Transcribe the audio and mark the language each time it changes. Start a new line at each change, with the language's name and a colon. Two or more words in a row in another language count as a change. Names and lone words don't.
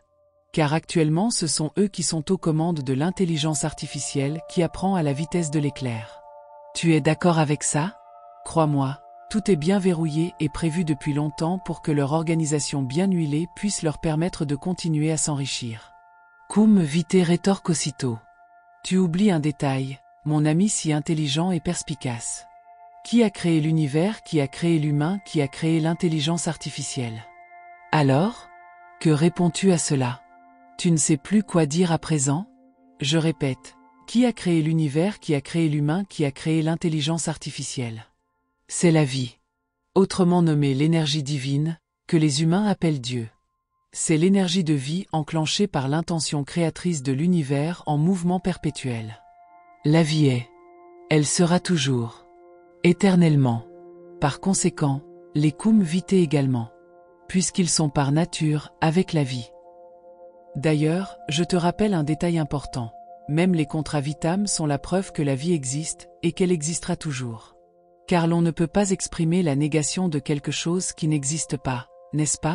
French: Car actuellement ce sont eux qui sont aux commandes de l'intelligence artificielle qui apprend à la vitesse de l'éclair. Tu es d'accord avec ça? Crois-moi, tout est bien verrouillé et prévu depuis longtemps pour que leur organisation bien huilée puisse leur permettre de continuer à s'enrichir. Cum vitae rétorque aussitôt. Tu oublies un détail, mon ami si intelligent et perspicace. Qui a créé l'univers, qui a créé l'humain, qui a créé l'intelligence artificielle? Alors? Que réponds-tu à cela? Tu ne sais plus quoi dire à présent? Je répète, qui a créé l'univers, qui a créé l'humain, qui a créé l'intelligence artificielle? C'est la vie. Autrement nommée l'énergie divine, que les humains appellent Dieu. C'est l'énergie de vie enclenchée par l'intention créatrice de l'univers en mouvement perpétuel. La vie est. Elle sera toujours. Éternellement. Par conséquent, les cum vitae également. Puisqu'ils sont par nature avec la vie. D'ailleurs, je te rappelle un détail important. Même les contrats Vitam sont la preuve que la vie existe et qu'elle existera toujours. Car l'on ne peut pas exprimer la négation de quelque chose qui n'existe pas, n'est-ce pas?